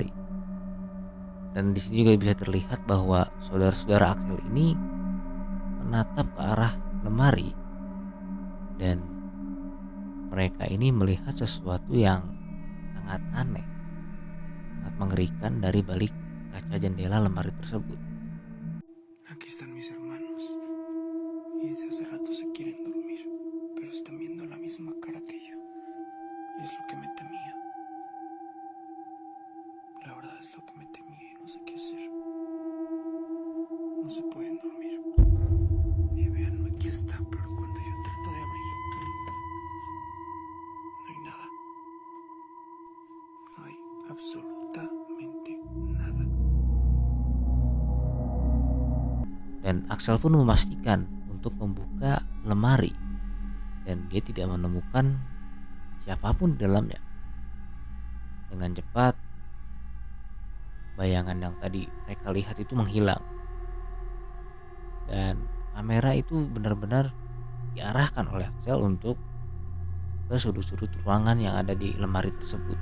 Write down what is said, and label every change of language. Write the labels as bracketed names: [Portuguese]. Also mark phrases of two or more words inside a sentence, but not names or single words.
[Indonesian] Dan di sini juga bisa terlihat bahwa saudara-saudara Axel ini menatap ke arah lemari dan mereka ini melihat sesuatu yang sangat aneh, sangat mengerikan dari balik kaca jendela lemari tersebut. [Spanish] Aquí están mis hermanos y desde hace rato se quieren dormir, pero están viendo la misma cara que yo y es lo que me temía. La verdad es lo que me temía y no sé qué hacer. No se pueden dormir. Y vean, aquí está, pero cuando yo trato de abrir, no hay nada. No hay absolutamente nada. [Indonesian] Dan Axel pun memastikan untuk membuka lemari dan dia tidak menemukan siapapun di dalamnya. Dengan cepat bayangan yang tadi mereka lihat itu menghilang dan kamera itu benar-benar diarahkan oleh Axel untuk ke sudut-sudut ruangan yang ada di lemari tersebut.